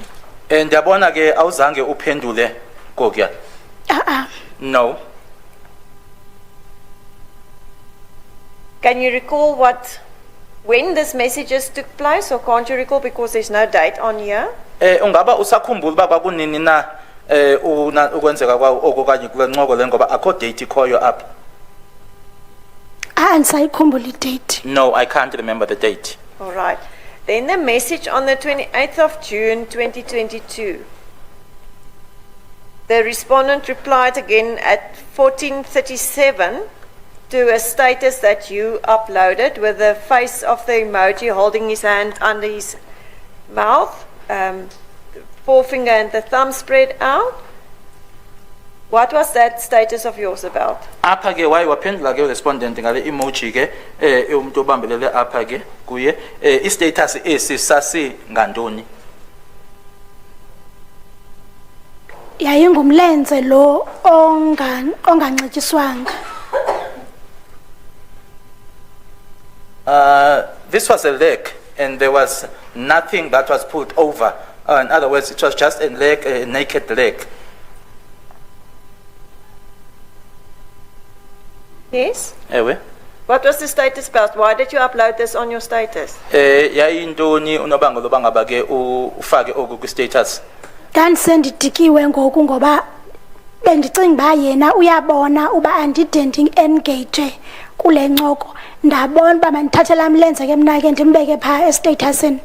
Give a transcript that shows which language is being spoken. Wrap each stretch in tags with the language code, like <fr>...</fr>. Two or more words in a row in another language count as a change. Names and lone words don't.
<xh>And yabona ke awuzange uphendule Gogya.</xh> <en>No. Can you recall when this messages took place, or can't you recall because there's no date on here?</en> <xh>Ungaba usakhumbula uba kwakunini na ukwenzeka kwawo okanye kule ncoko le ngoba akho date ikhoyo apha. Andisayikhumbula date.</xh> <en>No, I can't remember the date. All right. Then the message on the 28th of June 2022. The respondent replied again at 14:37 to a status that you uploaded with the face of the emoji holding his hand under his mouth, forefinger and the thumb spread out. What was that status of yours about?</en> <xh>Apha ke waye waphendula ke respondent ngale emoji ke umuntu obambelele apha ke kuye I-status sasi ngantoni? Yayingumlenze lo onganxityiswanga.</xh> <en>This was a leg and there was nothing that was put over. In other words, it was just a leg, a naked leg. Yes?</en> <xh>Ewe.</xh> <en>What was the status about? Why did you upload this on your status?</en> <xh>Yayintoni unobangela oba ngaba ke ufake oku ku-status? Ndandisendidikiwe ngoku ngoba bendicinga uba yena uyabona uba andide ndi-engage kule ncoko. Ndabona uba mandithathe laa mlenze ke mna ke ndimbeke phaa estatusini.</xh>